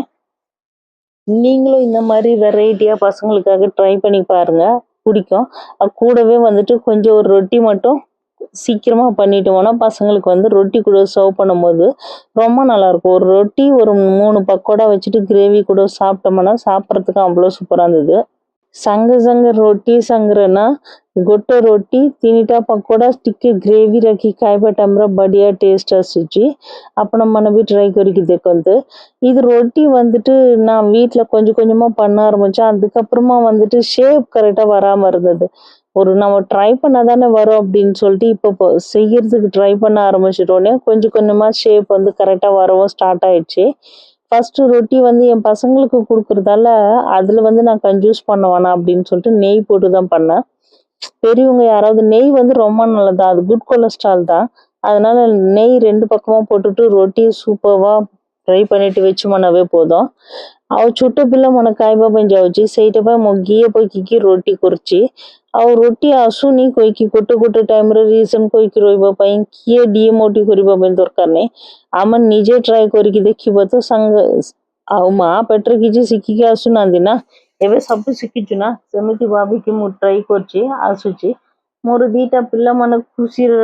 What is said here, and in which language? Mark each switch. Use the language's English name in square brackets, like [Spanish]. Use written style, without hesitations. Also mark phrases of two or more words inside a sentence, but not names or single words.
[Tamil] நீங்களும் இந்த மாதிரி வெரைட்டியாக பசங்களுக்காக ட்ரை பண்ணி பாருங்கள், பிடிக்கும்। அது கூடவே வந்துட்டு கொஞ்சம் ஒரு ரொட்டி மட்டும் சீக்கிரமாக பண்ணிட்டோம்னா பசங்களுக்கு வந்து ரொட்டி கூட சர்வ் பண்ணும்போது ரொம்ப நல்லாயிருக்கும்। ஒரு ரொட்டி ஒரு 3 பக்கோடா வச்சுட்டு கிரேவி கூட சாப்பிட்டோம்னா சாப்பிட்றதுக்கு அவ்வளோ சூப்பராக இருந்தது। [Odia] ସଙ୍ଗ ସଙ୍ଗ ରୋଟି ସଙ୍ଗ୍ରନା ଗୋଟେ ରୋଟି ତିନିଟା ପକୋଡ଼ା ଟିକେ ଗ୍ରେଭି ରଖି ଖାଇବା ଟାଇମ ବଢ଼ିଆ ଟେଷ୍ଟ ଆସୁଛି ଆପଣ ମନ ଭି ଟ୍ରାଏ କରକେ ଦେଖନ୍ତୁ [Tamil] இது ரொட்டி வந்துட்டு நான் வீட்ல கொஞ்சம் கொஞ்சமா பண்ண ஆரம்பிச்சேன் அதுக்கப்புறமா வந்துட்டு ஷேப் கரெக்டா வராம இருந்தது ஒரு நம்ம ட்ரை பண்ணாதானே வரும் அப்படின்னு சொல்லிட்டு இப்போ செய்யறதுக்கு ட்ரை பண்ண ஆரம்பிச்சிட்டோன்னே கொஞ்சம் கொஞ்சமா ஷேப் வந்து கரெக்டா வரவும் ஸ்டார்ட் ஆயிடுச்சு ஃபர்ஸ்ட் ரொட்டி வந்து என் பசங்களுக்கு கொடுக்கறதால அதுல வந்து நான் கன்ஜூஸ் பண்ண வேணாம் அப்படின்னு சொல்லிட்டு நெய் போட்டு தான் பண்ணேன் பெரியவங்க யாராவது நெய் வந்து ரொம்ப நல்லதா அது [English] good cholesterol [Tamil] தான் அதனால நெய் ரெண்டு பக்கமும் போட்டுட்டு ரொட்டி சூப்பர்வா फ्राई பண்ணிட்டு வெச்சு மனவே போதும் [Odia] ଆଉ ଛୋଟ ପିଲାମାନେ ଖାଇବା ପାଇଁ ଯାଉଛି ସେଇଟା ପାଇଁ ମୁଁ ଘିଅ ପକେଇକି ରୋଟି କରୁଛି ଆଉ ରୋଟି ଆସୁନି କହିକି ଗୋଟେ ଗୋଟେ ଟାଇମରେ ରିଜନ କହିକି ରହିବା ପାଇଁ କିଏ ଡିମୋଟି କରିବା ପାଇଁ ଦରକାର ନାହିଁ ଆମେ ନିଜେ ଟ୍ରାଏ କରିକି ଦେଖିବ ତ ସାଙ୍ଗ ଆଉ ମା ପେଟରେ କିଛି ଶିଖିକି ଆସୁନାହାନ୍ତି ନା ଏବେ ସବୁ ଶିଖିଛୁ ନା ସେମିତି ଭାବିକି ମୁଁ ଟ୍ରାଏ କରୁଛି ଆସୁଛି ମୋର ଦିଟା ପିଲାମାନେ ଖୁସିରେ